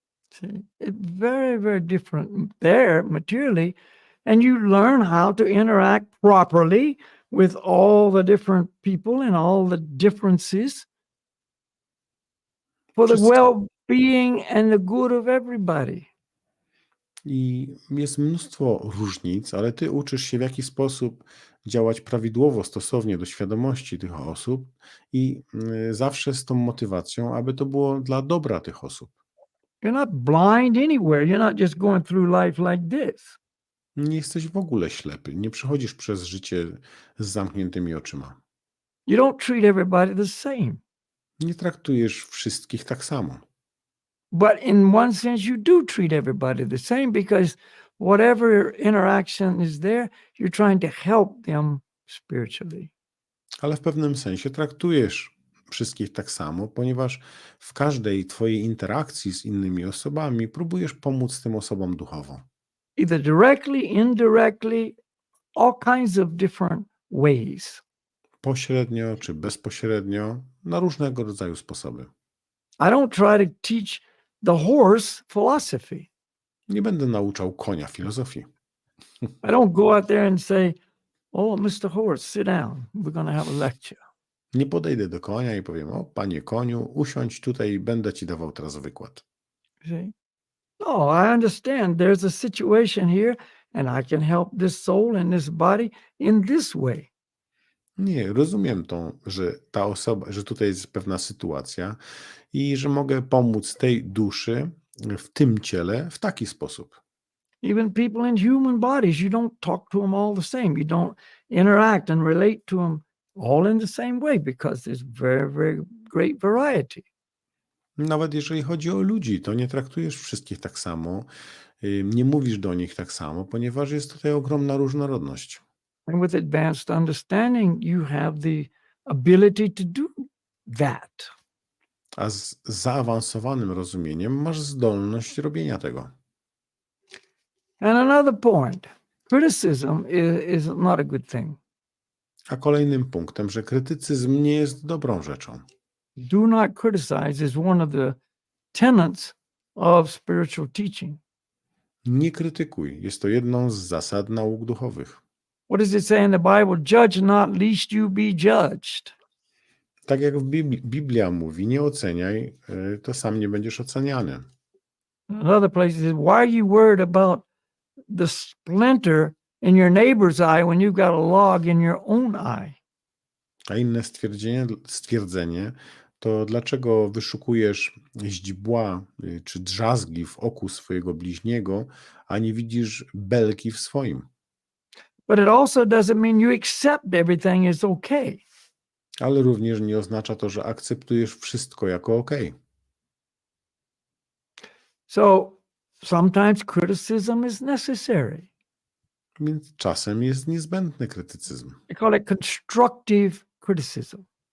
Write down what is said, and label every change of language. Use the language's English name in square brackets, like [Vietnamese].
[English] See, it's very, very different there materially, and you learn how to interact properly with all the different people and all the differences for the [Polish] Wszystko. [English] well-being and the good of everybody. [Polish] I jest mnóstwo różnic, ale ty uczysz się, w jaki sposób działać prawidłowo, stosownie do świadomości tych osób i zawsze z tą motywacją, aby to było dla dobra tych osób. [English] You're not blind anywhere. You're not just going through life like this. [Polish] Nie jesteś w ogóle ślepy, nie przechodzisz przez życie z zamkniętymi oczyma. [English] You don't treat everybody the same. [Polish] Nie traktujesz wszystkich tak samo. [English] But in one sense, you do treat everybody the same because whatever interaction is there, you're trying to help them spiritually. [Polish] Ale w pewnym sensie traktujesz wszystkich tak samo, ponieważ w każdej twojej interakcji z innymi osobami próbujesz pomóc tym osobom duchowo. [English] Either directly, indirectly, all kinds of different ways. [Polish] Pośrednio czy bezpośrednio, na różnego rodzaju sposoby. [English] I don't try to teach the horse philosophy. [Polish] Nie będę nauczał konia filozofii. [English] I don't go out there and say, oh, Mr. Horse, sit down. We're going to have a lecture. [Polish] Nie podejdę do konia i powiem: o, panie koniu, usiądź tutaj, będę ci dawał teraz wykład. [English] See? No, I understand there's a situation here and I can help this soul and this body in this way. [Polish] Nie, rozumiem że ta osoba, że tutaj jest pewna sytuacja i że mogę pomóc tej duszy w tym ciele w taki sposób. [English] Even people in human bodies, you don't talk to them all the same. You don't interact and relate to them all in the same way because there's very, very great variety. [Polish] Nawet jeżeli chodzi o ludzi, to nie traktujesz wszystkich tak samo, nie mówisz do nich tak samo, ponieważ jest tutaj ogromna różnorodność. [English] And with advanced understanding, you have the ability to do that. [Polish] A z zaawansowanym rozumieniem masz zdolność robienia tego. [English] And another point, criticism is not a good thing. [Polish] A kolejnym punktem, że krytycyzm nie jest dobrą rzeczą. [English] Do not criticize is one of the tenets of spiritual teaching. [Polish] Nie krytykuj. Jest to jedną z zasad nauk duchowych. [English] What does it say in the Bible? Judge not, lest you be judged. [Polish] Tak jak w Biblia mówi, nie oceniaj, to sam nie będziesz oceniany. [English] Another place says, why are you worried about the splinter in your neighbor's eye when you've got a log in your own eye? [Polish] A inne stwierdzenie, to dlaczego wyszukujesz źdźbła czy drzazgi w oku swojego bliźniego, a nie widzisz belki w swoim? [English] But it also doesn't mean you accept everything is okay. [Polish] Ale również nie oznacza to, że akceptujesz wszystko jako okej. [English] So sometimes criticism is necessary. [Polish] Więc czasem jest niezbędny krytycyzm. [English] They call it constructive criticism.